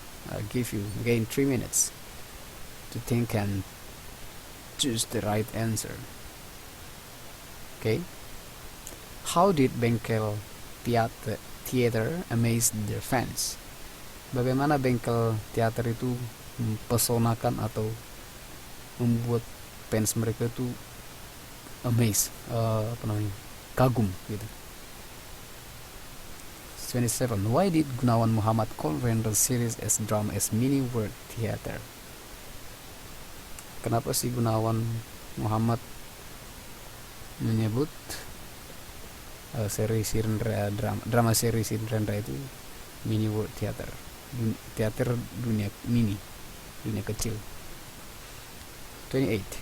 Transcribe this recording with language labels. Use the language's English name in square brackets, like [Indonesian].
[English] I'll give you again 3 minutes to think and choose the right answer. How did Bengkel Theater amaze their fans? [Indonesian] bagaimana bengkel teater itu mempesonakan atau membuat fans mereka itu amazed, kagum gitu. 27. [English] Why did Gunawan Muhammad call render series as drama as mini world theater? [Indonesian] Kenapa sih Gunawan Muhammad menyebut seri Sirendra, drama seri Sirendra itu [English] mini world theater, [Indonesian] teater dunia mini, dunia kecil. 28.